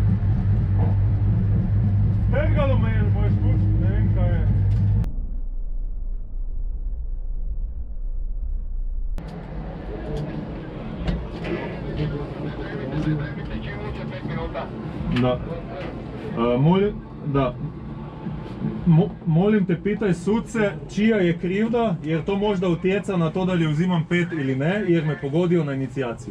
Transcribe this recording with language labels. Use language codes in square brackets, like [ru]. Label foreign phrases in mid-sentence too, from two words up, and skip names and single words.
[sl] Strgalo me je, boš pustiti, ne vem kaj je. [hr] Molim te, pitaj sudce, čija je krivda, jer to možda utjeca na to da li uzimam 5 ili ne, jer me pogodio na inicijaciji.